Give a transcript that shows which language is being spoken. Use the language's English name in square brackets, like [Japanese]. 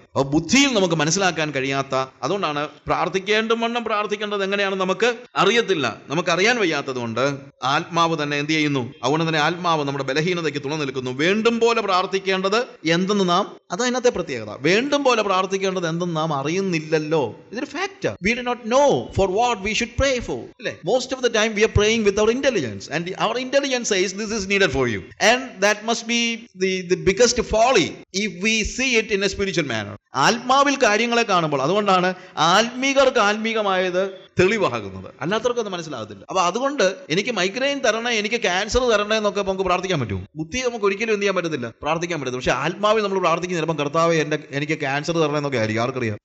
[Malayalam] അപ്പോൾ ബുദ്ധിയിൽ നമുക്ക് മനസ്സിലാക്കാൻ കഴിയാത്ത, അതുകൊണ്ടാണ് പ്രാർത്ഥിക്കേണ്ടും പ്രാർത്ഥിക്കേണ്ടത് എങ്ങനെയാണെന്ന് നമുക്ക് അറിയത്തില്ല, നമുക്കറിയാൻ വയ്യാത്തത് കൊണ്ട് ആത്മാവ് തന്നെ എന്ത് ചെയ്യുന്നു, അതുകൊണ്ട് തന്നെ ആത്മാവ് നമ്മുടെ ബലഹീനതയ്ക്ക് തുണ നിൽക്കുന്നു. വേണ്ടും പോലെ പ്രാർത്ഥിക്കേണ്ടത് എന്തെന്ന് നാം, അതതിനകത്തെ പ്രത്യേകത, വേണ്ടും പോലെ പ്രാർത്ഥിക്കേണ്ടത് എന്തെന്ന് നാം അറിയുന്നില്ലല്ലോ. ഇതൊരു fact. [English] We do not know for what we should pray for. Most of the time we are praying with our intelligence, and our intelligence says this is needed for you, and that must be the biggest folly if we see it in a spiritual manner. [Malayalam] ആത്മാവിൽ കാര്യങ്ങളെ കാണുമ്പോൾ, അതുകൊണ്ടാണ് ആത്മീകർക്ക് ആത്മീകമായത് തെളിവാകുന്നത്, അല്ലാത്തവർക്ക് അത് മനസ്സിലാകത്തില്ല. അപ്പൊ അതുകൊണ്ട് എനിക്ക് മൈഗ്രെയിൻ തരണേ, എനിക്ക് ക്യാൻസർ തരണേ എന്നൊക്കെ നമുക്ക് പ്രാർത്ഥിക്കാൻ പറ്റും. ബുദ്ധി നമുക്ക് ഒരിക്കലും എന്ത് ചെയ്യാൻ പറ്റത്തില്ല, പ്രാർത്ഥിക്കാൻ പറ്റത്തില്ല. പക്ഷെ ആത്മാവിൽ നമ്മൾ പ്രാർത്ഥിക്കുന്ന ചിലപ്പോൾ കർത്താവേ എനിക്ക് ക്യാൻസർ തരണേ എന്നൊക്കെ ആയിരിക്കും, ആർക്കറിയാം.